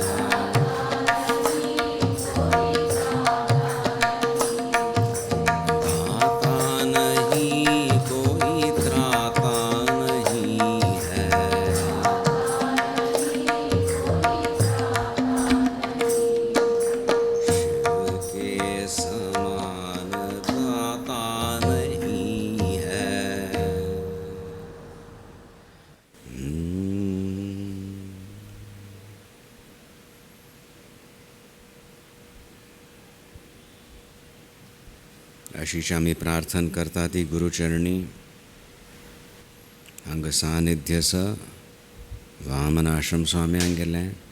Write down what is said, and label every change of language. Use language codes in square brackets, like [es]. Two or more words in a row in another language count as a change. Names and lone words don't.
[hi] दाता नहीं कोई त्राता नहीं है। शिव के समान दाता नहीं है। [kok] अशीच आम्ही प्रार्थना करता ती गुरुचरणी हांगा सानिध्य वामन आश्रम स्वाम्यांक गेले.